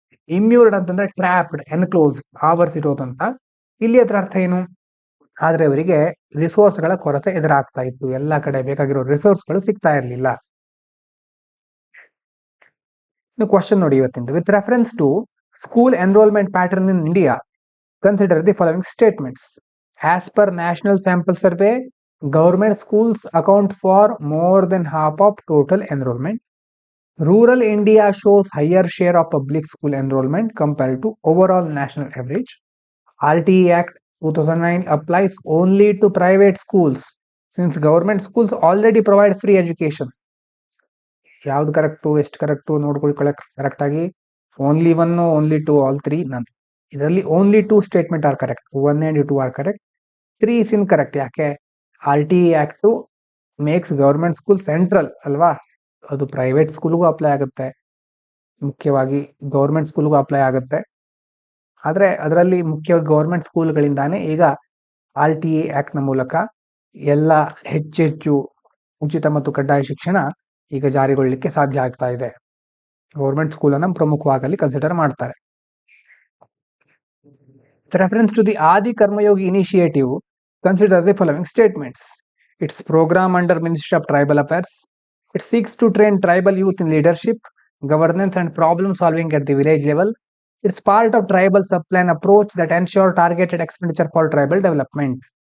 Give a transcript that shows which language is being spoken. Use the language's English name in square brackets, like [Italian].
[Kannada] ಇಮ್ಯೂರ್ಡ್ ಅಂತಂದ್ರೆ trapped, enclose, ಆವರಿಸಿರೋದಂತ. ಇಲ್ಲಿ ಅದರ ಅರ್ಥ ಏನು? ಆದ್ರೆ ಅವರಿಗೆ ರಿಸೋರ್ಸ್ಗಳ ಕೊರತೆ ಎದುರಾಗ್ತಾ ಇತ್ತು, ಎಲ್ಲ ಕಡೆ ಬೇಕಾಗಿರೋ ರಿಸೋರ್ಸ್ಗಳು ಸಿಗ್ತಾ ಇರಲಿಲ್ಲ. ಕ್ವಶನ್ ನೋಡಿ ಇವತ್ತಿಂದ. [English] With reference to school enrollment pattern in India, consider the following statements. As per national sample survey, government schools account for more than half of total enrollment. Rural India shows higher share of public school enrollment compared to overall national average. RTE Act 2009 applies only to private schools since government schools already provide free education. [Kannada] ಯಾವ್ದು correct, ಎಷ್ಟು correct ನೋಡ್ಕೊಳ್ಳಿ correct ಆಗಿ. [English] Only 1, only 2, all 3 none. ಇದರಲ್ಲಿ only 2 statement are correct, 1 and 2 are correct, 3 is incorrect. ಯಾಕೆ? RTE Act makes government school central [Kannada] ಅಲ್ವಾ, ಅದು private ಸ್ಕೂಲ್ಗೂ apply ಆಗುತ್ತೆ, ಮುಖ್ಯವಾಗಿ ಗವರ್ಮೆಂಟ್ ಸ್ಕೂಲ್ಗೂ ಅಪ್ಲೈ ಆಗುತ್ತೆ. ಆದ್ರೆ ಅದರಲ್ಲಿ ಮುಖ್ಯವಾಗಿ ಗವರ್ಮೆಂಟ್ ಸ್ಕೂಲ್ಗಳಿಂದಾನೇ ಈಗ RTA ಆಕ್ಟ್ನ ಮೂಲಕ ಎಲ್ಲ ಹೆಚ್ಚೆಚ್ಚು ಉಚಿತ ಮತ್ತು ಕಡ್ಡಾಯ ಶಿಕ್ಷಣ ಈಗ ಜಾರಿಗೊಳ್ಳಲಿಕ್ಕೆ ಸಾಧ್ಯ ಆಗ್ತಾ ಇದೆ. ಗೌರ್ಮೆಂಟ್ ಸ್ಕೂಲನ್ನು ಪ್ರಮುಖವಾಗಿ ಕನ್ಸಿಡರ್ ಮಾಡ್ತಾರೆ. [English] Reference to the Adi Karma Yogi initiative, consider the following statements. Its program under Ministry of Tribal Affairs. It seeks to train tribal youth in leadership, governance and problem solving at the village level. It's part of tribal subplan approach that ensure targeted expenditure for tribal development.